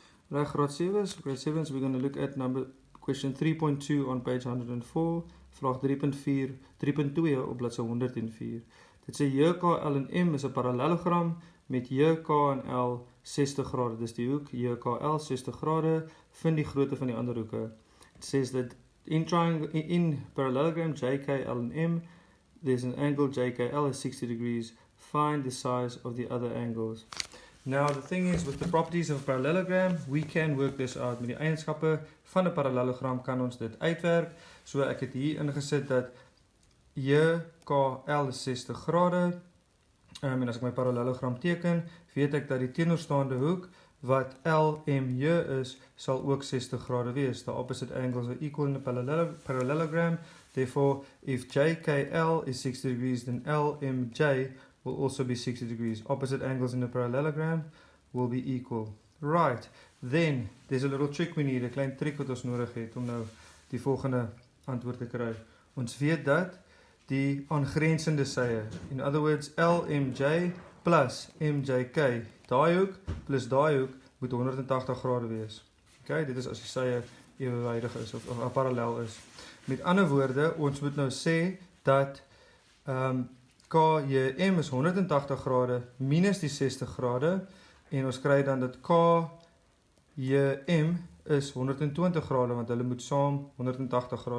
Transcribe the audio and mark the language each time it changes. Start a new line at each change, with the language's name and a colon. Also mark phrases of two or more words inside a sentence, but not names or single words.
English: Right, graad 7, so grade 7, so we're going to look at question 3.2 on page 104,
Afrikaans: vraag 3.2 op bladsy 104. Dit sê JK, L en M is 'n parallelogram met JK en L 60 grade. Dis die hoek JKL 60 grade, vind die grootte van die ander hoeke.
English: It says that in parallelogram JK, L and M, there's an angle JKL is 60 degrees. Find the size of the other angles. Now the thing is, with the properties of a parallelogram, we can work this out.
Afrikaans: Met die eienskappe van 'n parallelogram kan ons dit uitwerk. So ek het hier ingesit dat JKL is 60 grade. En as ek my parallelogram teken, weet ek dat die teenoorstaande hoek wat LMJ is, sal ook 60 grade wees.
English: The opposite angles are equal in a parallelogram. Therefore, if JKL is 60 degrees, then LMJ will also be 60 degrees. Opposite angles in a parallelogram will be equal. Right, then there's a little trick we need,
Afrikaans: 'n klein trick wat ons nodig het om nou die volgende antwoord te kry. Ons weet dat die aangrensende sye,
English: in other words LMJ plus MJK,
Afrikaans: daai hoek plus daai hoek moet 180 grade wees. Okay, dit is as die sye ewewydig is of parallel is. Met ander woorde, ons moet nou sê dat KJM is 180 grade minus die 60 grade en ons kry dan dat KJM is 120 grade want hulle moet saam 180 grade wees.